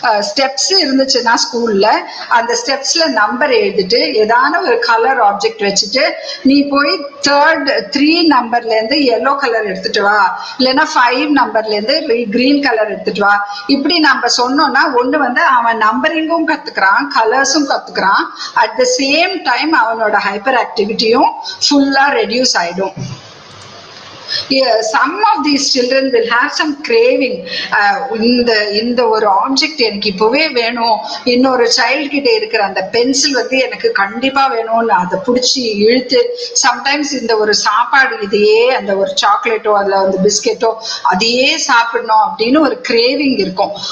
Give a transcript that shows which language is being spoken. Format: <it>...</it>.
<ta>Steps இருந்துச்சுன்னா ஸ்கூல்ல அந்த ஸ்டெப்ஸ்ல நம்பர் எழுதிட்டு ஏதான ஒரு கலர் ஆப்ஜெக்ட் வச்சுட்டு நீ போய் 3 நம்பர்ல இருந்து எல்லோ கலர் எடுத்துட்டு வா, இல்லைன்னா 5 நம்பர்ல இருந்து கிரீன் கலர் எடுத்துட்டு வா. இப்படி நம்ம சொன்னோம்னா ஒண்ணு வந்து அவன் நம்பரிங்கும் கத்துக்கிறான், கலர்ஸும் கத்துக்கிறான், அட் த சேம் டைம் அவனோட ஹைப்பர் ஆக்டிவிட்டியும் ஃபுல்லா ரெடியூஸ் ஆயிடும்.</ta> <en>Some of these children will have some craving.</en> <ta>இந்த ஒரு ஆப்ஜெக்ட் எனக்கு இப்பவே வேணும், இன்னொரு சைல்டு கிட்ட இருக்கிற அந்த பென்சில் வந்து எனக்கு கண்டிப்பா வேணும்னு அதை பிடிச்சி இழுத்து, சம்டைம்ஸ் இந்த ஒரு சாப்பாடு இதையே அந்த ஒரு சாக்லேட்டோ அதுல வந்து பிஸ்கெட்டோ அதையே சாப்பிடணும் அப்படின்னு ஒரு கிரேவிங் இருக்கும்.</ta>